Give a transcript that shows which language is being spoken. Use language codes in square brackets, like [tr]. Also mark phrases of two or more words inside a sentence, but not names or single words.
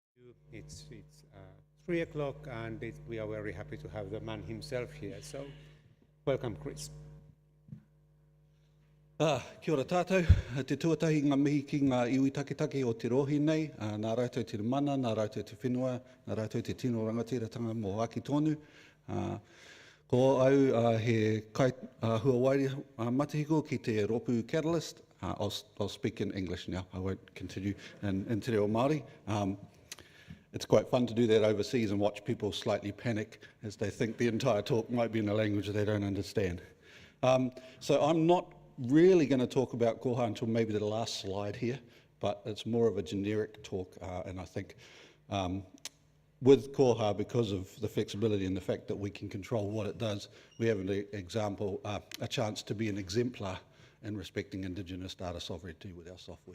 [en] It's 3 o'clock, and we are very happy to have the man himself here. So, welcome, Chris. [mi] Kia ora tātou, te tuatahi ngā mihi ki ngā iwi taketake o te rohi nei, nā rautou te mana, nā rautou te whenua, nā rautou te tino rangatiratanga mō Aki tonu. Ko au he kai hua wairi matahiko ki te ropu catalyst. [en] I'll speak in English now, I won't continue in te reo Māori. It's quite fun to do that overseas and watch people slightly panic as they think the entire talk might be in a language they don't understand. So I'm not really going to talk about Koha until maybe the last slide here, but it's more of a generic talk, and I think with Koha, because of the flexibility and the fact that we can control what it does, we have an example, a chance to be an exemplar in respecting Indigenous data sovereignty with our software.